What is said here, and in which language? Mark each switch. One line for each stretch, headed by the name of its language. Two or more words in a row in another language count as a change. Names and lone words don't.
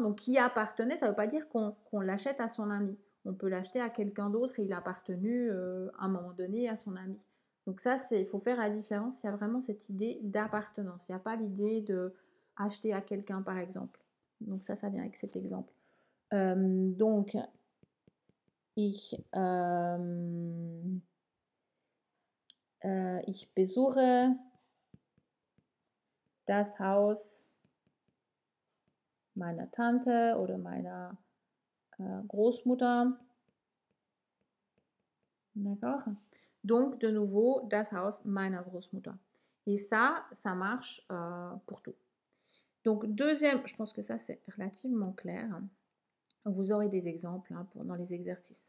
French: Donc qui appartenait, ça ne veut pas dire qu'on l'achète à son ami. On peut l'acheter à quelqu'un d'autre et il a appartenu à un moment donné à son ami. Donc ça, il faut faire la différence. Il y a vraiment cette idée d'appartenance. Il n'y a pas l'idée de acheter à quelqu'un, par exemple. Donc ça vient avec cet exemple. Donc,
German: ich besuche das Haus meiner Tante oder meiner Großmutter.
French: D'accord? Donc, de nouveau,
German: das Haus meiner Großmutter.
French: Et ça marche pour tout. Donc, deuxième, je pense que ça, c'est relativement clair. Vous aurez des exemples hein, dans les exercices.